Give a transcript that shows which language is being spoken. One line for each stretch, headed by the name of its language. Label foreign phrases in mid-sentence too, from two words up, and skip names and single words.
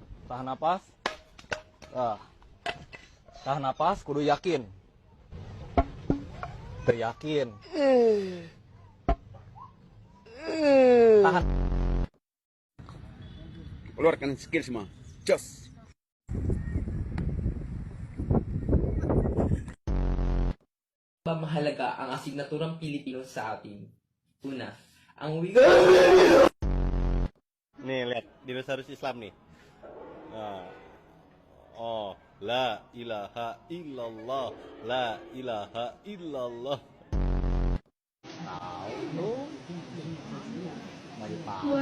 Indonesian: Tahan napas. Tahan napas, kudu yakin. Teryakin. Tahan. Keluarkan skill semua. Jos.
Filipino: Mahalaga ang asignaturang Pilipino sa atin. Una, ang
Indonesian: Nih lihat dinosaurus Islam nih. Nah.
Arabic: Oh, لا إله إلا الله، لا إله إلا الله.
Indonesian: Tahu tuh. Mari Pak.